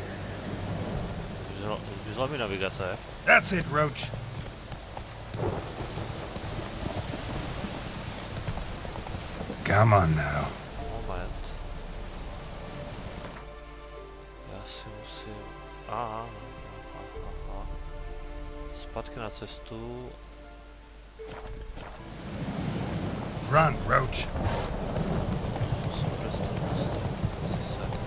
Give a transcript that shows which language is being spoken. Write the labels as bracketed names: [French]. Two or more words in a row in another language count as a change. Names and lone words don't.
[Czech] Zlomí navigace. [English] That's it, Roach. Come on now. [Czech] Moment. Já si musím... Aha. Zpátky na cestu. [English] Run, Roach. [Czech] Musím přestat asi se...